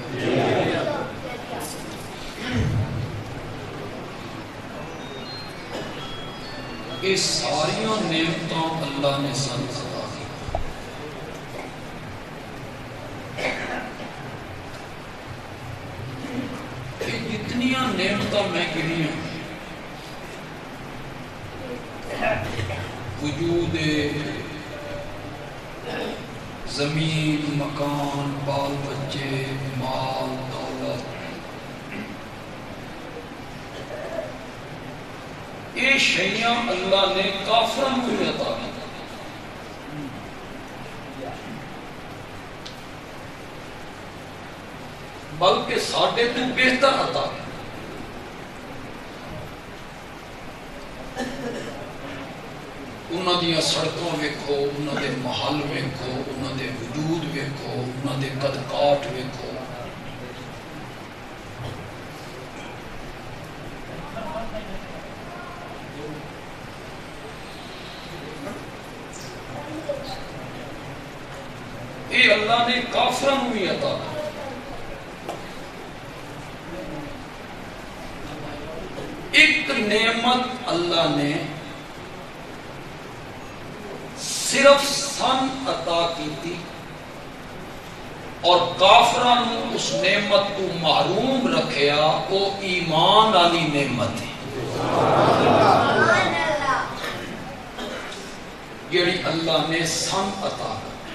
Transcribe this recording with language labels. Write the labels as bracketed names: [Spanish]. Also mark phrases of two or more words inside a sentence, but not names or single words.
[Punjabi] یہ ساریاں نعمتاں اللہ نے سن عطا کی، جتنیاں نعمتاں میں گنیاں، وجود زمین، مکان، بال بچے، مال دولت، [Urdu] یہ شیاں اللہ نے کافروں کو بھی عطا کی، [Punjabi] بلکہ ساڈے تو بہتر عطا کی۔ انہاں دیاں سڑکاں ویکھو، انہاں دے محل ویکھو، انہاں دے وجود ویکھو، انہاں دے قد کاٹ ویکھو، [Urdu] یہ اللہ نے کافروں کو بھی عطا کی۔ [Punjabi] ایک نعمت اللہ نے صرف سن عطا کی تھی اور کافران اس نعمت کو محروم رکھیا، وہ ایمان والی نعمت ہے جڑی اللہ نے سن عطا کی۔